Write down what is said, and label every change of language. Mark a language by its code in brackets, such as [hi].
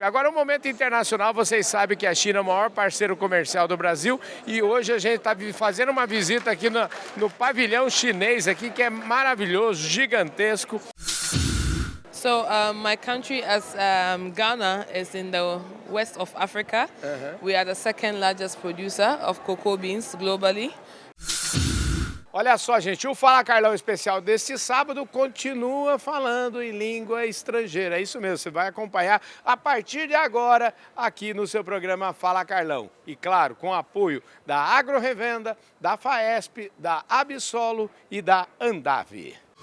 [pt] Agora, um momento internacional, vocês sabem que a China é o maior parceiro comercial do Brasil e hoje a gente está fazendo uma visita aqui no pavilhão chinês aqui, que é maravilhoso, gigantesco. [en] So my country, as Ghana, is in the west of Africa. We are the second largest producer of cocoa beans globally. [pt] Olha só, gente, o Fala Carlão especial deste sábado continua falando em língua estrangeira. É isso mesmo, você vai acompanhar a partir de agora aqui no seu programa Fala Carlão. E claro, com apoio da AgroRevenda, da Faesp, da Absolo e da Andave.